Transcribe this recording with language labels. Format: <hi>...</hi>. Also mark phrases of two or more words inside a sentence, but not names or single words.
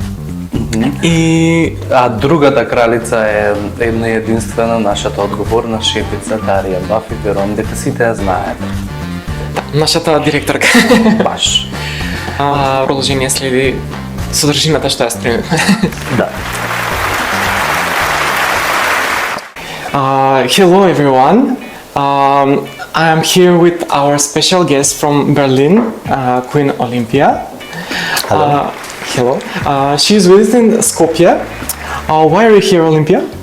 <mk>И другата кралица е една единствена, нашата одговорна шефица Дарија Бафи, верувам дека сите ја знаете. Нашата директорка. Баш. Продолжение следи содржината што ја стремиме. Да.</mk> <en>Hello everyone. I am here with our special guest from Berlin, Queen Olympia. Hello. Hello. She is visiting Skopje. Why are you here, Olympia?</en>